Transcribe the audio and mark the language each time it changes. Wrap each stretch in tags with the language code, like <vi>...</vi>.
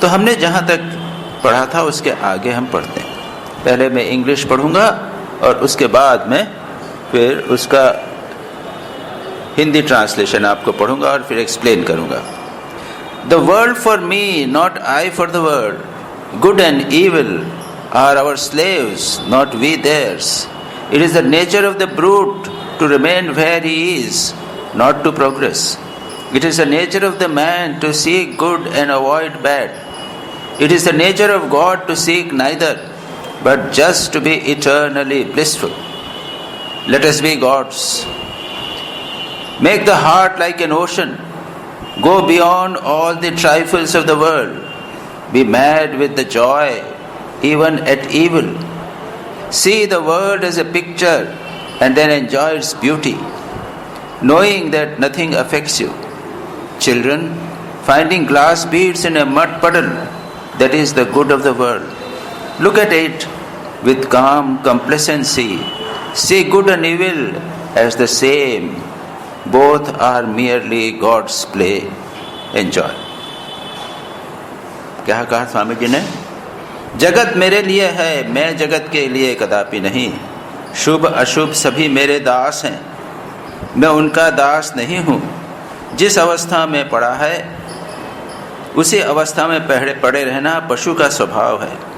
<hi>तो हमने जहाँ तक पढ़ा था उसके आगे हम पढ़ते हैं। पहले मैं इंग्लिश पढ़ूंगा और उसके बाद में फिर उसका हिंदी ट्रांसलेशन आपको पढ़ूंगा और फिर एक्सप्लेन करूंगा।</hi> <en>The world for me, not I for the world. Good and evil are our slaves, not we theirs. It is the nature of the brute to remain where he is, not to progress. It is the nature of the man to seek good and avoid bad. It is the nature of God to seek neither, but just to be eternally blissful. Let us be gods. Make the heart like an ocean. Go beyond all the trifles of the world. Be mad with the joy even at evil. See the world as a picture and then enjoy its beauty, knowing that nothing affects you. Children, finding glass beads in a mud puddle, that is the good of the world. Look at it with calm complacency. See good and evil as the same. Both are merely God's play. Enjoy.</en> <hi>क्या कहा स्वामी जी ने? जगत मेरे लिए है, मैं जगत के लिए कदापि नहीं। शुभ अशुभ सभी मेरे दास हैं, मैं उनका दास नहीं हूँ। जिस अवस्था में पड़ा है उसी अवस्था में पड़े रहना पशु का स्वभाव है।</hi>